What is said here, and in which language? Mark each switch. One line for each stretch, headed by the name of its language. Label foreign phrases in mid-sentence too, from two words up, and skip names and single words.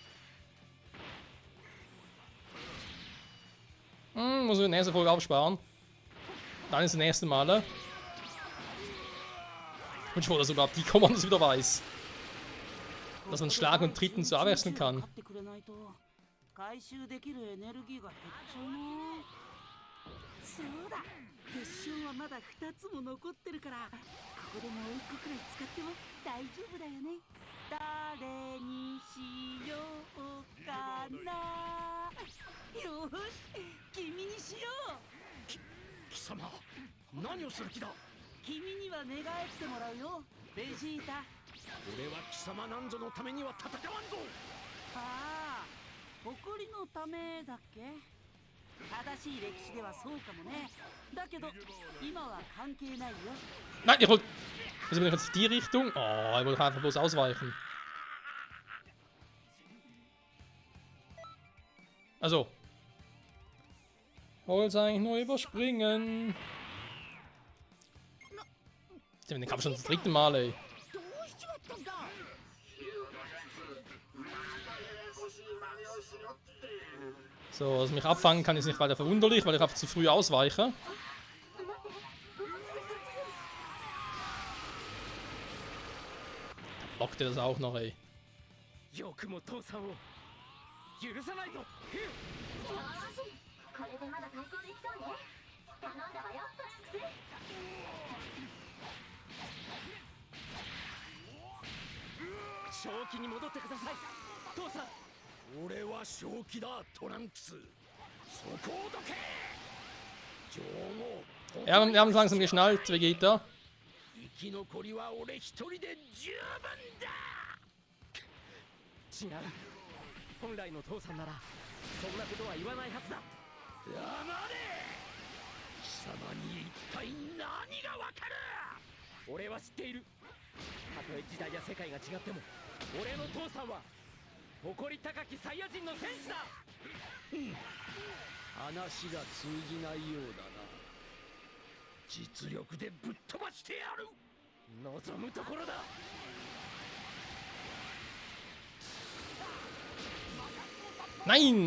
German: Muss ich in der nächsten Folge aufsparen. Dann ist das nächste Mal. Ich bin froh, dass überhaupt die Kommandos wieder weiß. Dass man Schlag und Tritten so abwechseln kann.
Japanese: 回収できるエネルギーが減っちゃうな。そうだ、結晶はまだ2つも残ってるから、ここでもう1個くらい使っても大丈夫だよね。誰にしようかな。よし、君にしよう。貴様、何をする気だ。君には寝返ってもらうよ、ベジータ。俺は貴様なんぞのためには戦わんぞ。ああ、誇りのためだっけ。正しい歴史ではそうかもね。だけど今は関係ないよ。
German: Nein, ich wollte... Also bin ich jetzt in die Richtung? Oh, ich wollte einfach bloß ausweichen. Also. Wollte eigentlich nur überspringen. Den kam schon das dritte Mal, ey. So, also mich abfangen kann ist nicht weiter verwunderlich, weil ich einfach zu früh ausweiche. Blockt ihr das auch noch, ey.
Japanese: よくも父さんを許さないぞ。これでまだ対抗できそうね。頼んだわよ、トランクス。正気に戻ってください、父さん。俺は正気だ、トランクス。そこをどけ。女王。
German: Ja, wir haben es langsam geschnallt, Vegeta.
Japanese: 生き残りは俺一人で十分だ。違う。本来の父さんならそんなことは言わないはずだ。黙れ。貴様に一体何がわかる。俺は知っている。たとえ時代や世界が違っても俺の父さんは誇り高きサイヤ人の戦士だ。話が通じないようだな。実力でぶっ飛ばしてやる。望むところだ。
German: Nein!